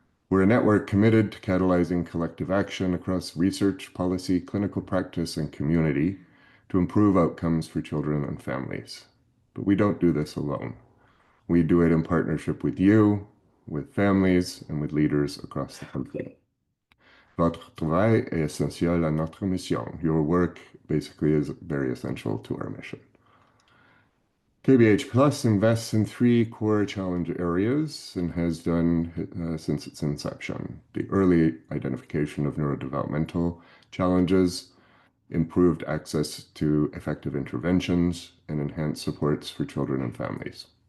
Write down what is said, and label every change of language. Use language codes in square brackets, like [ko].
[en] We're a network committed to catalyzing collective action across research, policy, clinical practice, and community to improve outcomes for children and families. But we don't do this alone. We do it in partnership with you, with families, and with leaders across the country. [fr] Votre travail est essentiel à notre mission. [en] Your work basically is very essential to our mission. KBH Plus invests in 3 core challenge areas and has done since its inception: the early identification of neurodevelopmental challenges, improved access to effective interventions, and enhanced supports for children and families.